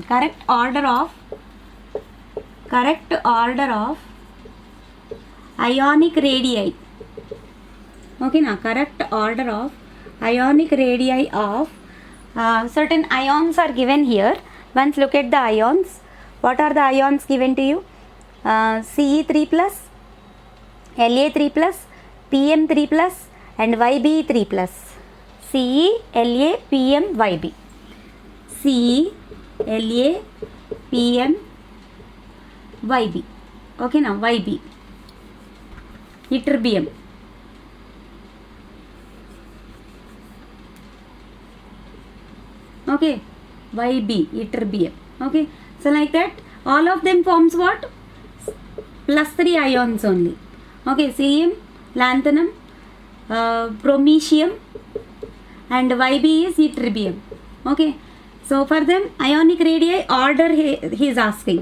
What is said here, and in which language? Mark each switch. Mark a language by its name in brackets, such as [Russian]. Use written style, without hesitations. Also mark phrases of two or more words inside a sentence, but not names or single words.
[English] Correct order of ionic radii. Okay, now correct order of ionic radii of certain ions are given here. Once look at the ions. What are the ions given to you? Ce3 plus, La3 plus, Pm3 plus and Yb3 plus. Ce, La, Pm, Yb. Ce, La, Pm, Yb. Okay, now Yb. Ytterbium. Okay, Yb, ytterbium. Okay, so like that, all of them forms what? Plus 3 ions only. Okay, Cm, lanthanum, prometium and Yb is ytterbium. Okay, so for them ionic radii order he is asking.